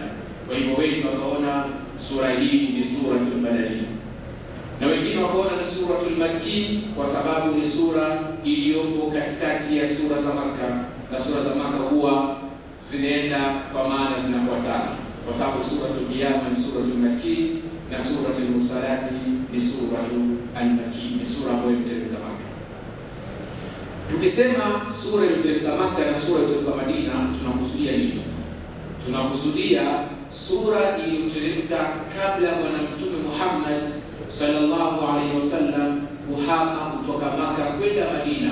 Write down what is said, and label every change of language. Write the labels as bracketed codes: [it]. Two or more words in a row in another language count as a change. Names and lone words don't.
[sw] Kwa hivyo wengi wakaona sura hii ni suratul Madaniyya, na wengine wakaona ni suratul Makki kwa sababu ni sura iliyopo katikati ya sura za Makka, na sura za Makka huwa zinaenda kwa maana zinafuatana, kwa sababu suratul Qiyamah ni suratul Makki na suratul Mursalati ni suratul Al-Makki, ni sura ambayo imeteremka Makka. Tukisema sura iliyoteremka Makka na sura iliyoteremka Madina, tunakusudia nini? Tunakusudia sura iliyoteremka kabla ya Bwana Mtume Muhammad [ar] صلى الله عليه وسلم [sw] kuhama kutoka Makka kwenda Madina.